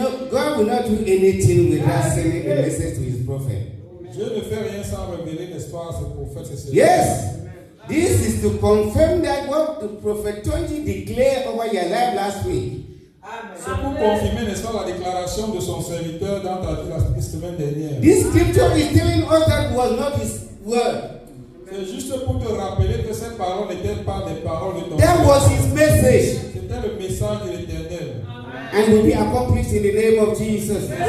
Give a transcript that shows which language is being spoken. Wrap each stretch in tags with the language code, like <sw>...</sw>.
<en>God will not do anything without sending a message to his prophet.</en> <fr>Dieu ne fait rien sans révéler, n'est-ce pas, à ses prophètes et ses</fr> <en>Yes. This is to confirm that what the prophet Tonji declared over your life last week.</en> <fr>C'est pour confirmer, n'est-ce pas, la déclaration de son serviteur dans la semaine dernière.</fr> <en>This scripture is telling us that was not his word.</en> <fr>C'est juste pour te rappeler que cette parole n'était pas des paroles de ton</fr> <en>That was his message.</en> <fr>C'était le message de l'Éternel.</fr> <en>And will be accomplished in the name of Jesus.</en>